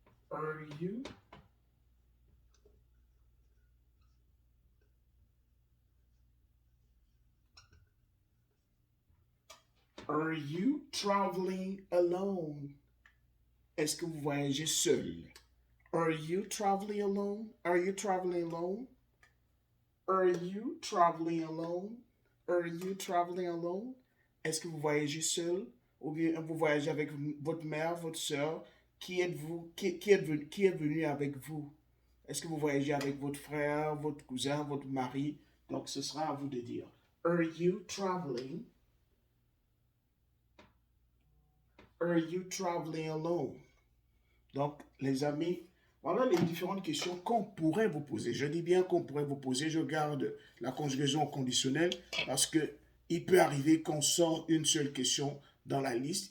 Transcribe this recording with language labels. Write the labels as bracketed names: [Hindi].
[English] Are you? Are you traveling alone? [French] Est-ce que vous voyagez seul? [English] Are you traveling alone? Are you traveling alone? Are you traveling alone? Are you traveling alone? [French] Est-ce que vous voyagez seul? Ou bien vous voyagez avec votre mère, votre soeur? Qui êtes-vous? Qui est venu avec vous? Est-ce que vous voyagez avec votre frère, votre cousin, votre mari? Donc, ce sera à vous de dire. [English] Are you traveling? Are you traveling alone? [French] Donc, les amis, voilà les différentes questions qu'on pourrait vous poser. Je dis bien qu'on pourrait vous poser. Je garde la conjugaison conditionnelle parce que il peut arriver qu'on sort une seule question dans la liste.